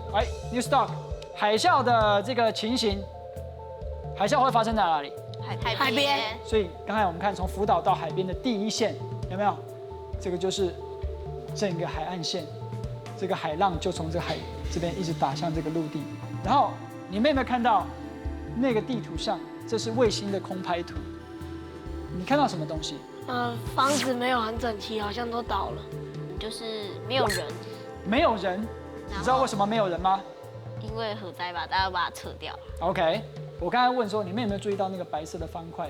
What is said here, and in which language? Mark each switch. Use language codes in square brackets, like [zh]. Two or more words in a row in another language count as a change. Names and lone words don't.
[zh] 哎 ，News Dog，海嘯的這個情形，海嘯會發生在哪裡？海邊。所以剛才我們看從福島到海邊的第一線，有沒有？這個就是整個海岸線，這個海浪就從這個海這邊一直打向這個陸地。然後你們有沒有看到那個地圖上？這是衛星的空拍圖。你看到什麼東西？房子沒有很整齊，好像都倒了。就是沒有人。沒有人，你知道為什麼沒有人嗎？因为核灾吧，大家把它撤掉。 OK， 我刚才问说，你们有没有注意到那个白色的方块？